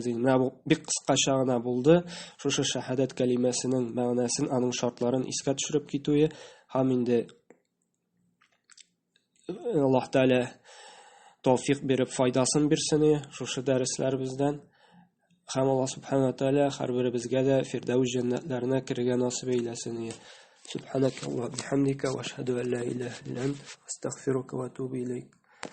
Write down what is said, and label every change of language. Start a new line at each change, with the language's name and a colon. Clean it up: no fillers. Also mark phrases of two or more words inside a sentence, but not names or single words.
Tatar: Менә бу бик кыскача гына булды. Шушы шәһадәт кәлимәсенең мәгънәсен, аның шартларын искә төшереп китүе. Һәм инде Аллаһ Тәгалә тауфик биреп файдасын бирсен шушы дәресләребездән. Һәм Аллаһ Субханаһу ва Тәгалә һәрберебезгә дә фирдәүс җәннәтләренә керергә насыйп әйләсен.
Arabic: سبحانك اللهم وبحمدك وأشهد أن لا إله إلا أنت أستغفرك وأتوب إليك.